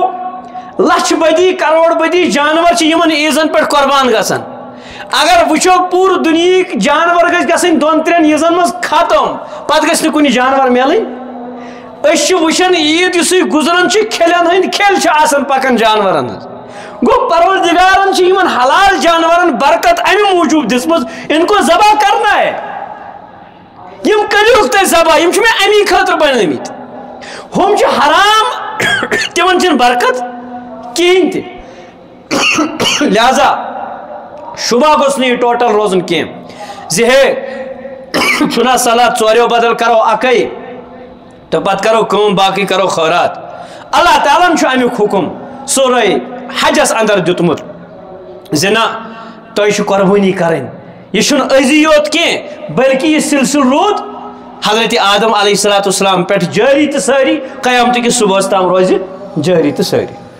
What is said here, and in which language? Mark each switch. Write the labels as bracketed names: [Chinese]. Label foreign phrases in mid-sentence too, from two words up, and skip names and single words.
[Kashmiri] لچھ بدی کروڑ بدی جانور چھِ یِمن عیٖزن پٮ۪ٹھ قۄربان گژھان اگر وٕچھو پوٗرٕ دُنیہٕکۍ جانور گژھِ گژھٕنۍ 2-3 عیٖزن منٛز ختم پتہٕ گژھِ نہٕ کُنہِ جانور میلٕنۍ أسۍ چھِ وٕچھان عیٖد یُسٕے گُزران چھِ کھیلن ہٕنٛدۍ کھیل چھِ آسان پکان جانورن ہٕنٛز گوٚو پروردگارن چھِ یِمن حلال جانورن برکت امہِ موٗجوٗب دِژمٕژ [Urdu] اِنکو ذبح کرنا ہے [Kashmiri] یِم کٔرِوُکھ تُہۍ ذبح یِم چھِ مےٚ امی خٲطرٕ بنٲمٕتۍ ہُم چھِ حرام تِمن چھِنہٕ برکت کِہیٖنۍ تہِ لہذا شُبہ گوٚژھ نہٕ یہِ ٹوٹل روزُن کینٛہہ زِ ہے چھُنہ صلات ژوریو بدل کرو اکے تہٕ پتہٕ کرو کٲم باقٕے کرو خٲرات اللہ تعالیٰ ہن چھُ امیُک حُکم سورہ حجس اندر دیُتمُت زِ نہ تۄہہِ چھُ قۄربٲنی کرٕنۍ یہِ چھُنہٕ أزی یوت کینٛہہ بلکہِ یہِ سلسلہٕ روٗد حضرت آدم [Arabic] علیہ الصلوۃ والسلام [Kashmiri] پٮ۪ٹھ جٲری تہٕ سٲری قیامتہٕ کِس صُبحس تام روزِ جٲری تہٕ سٲری